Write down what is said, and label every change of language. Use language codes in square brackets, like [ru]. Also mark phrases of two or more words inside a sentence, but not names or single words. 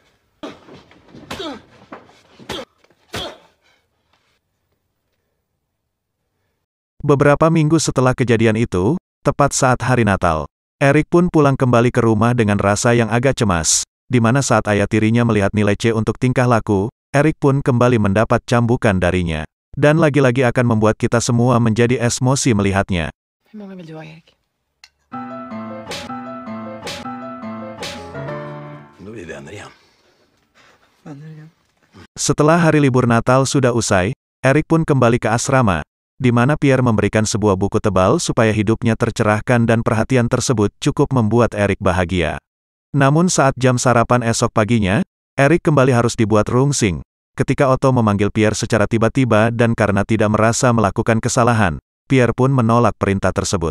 [id] Beberapa minggu setelah kejadian itu, tepat saat hari Natal, Erik pun pulang kembali ke rumah dengan rasa yang agak cemas, di mana saat ayah tirinya melihat nilai C untuk tingkah laku, Erik pun kembali mendapat cambukan darinya. Dan lagi-lagi akan membuat kita semua menjadi emosi melihatnya. [sv] Hur många vill du ha, Erik? Då är vi vänner igen. Vänner igen. [id] Setelah hari libur Natal sudah usai, Erik pun kembali ke asrama, di mana Pierre memberikan sebuah buku tebal supaya hidupnya tercerahkan dan perhatian tersebut cukup membuat Eric bahagia. Namun saat jam sarapan esok paginya, Eric kembali harus dibuat rungsing, ketika Otto memanggil Pierre secara tiba-tiba dan karena tidak merasa melakukan kesalahan, Pierre pun menolak perintah tersebut.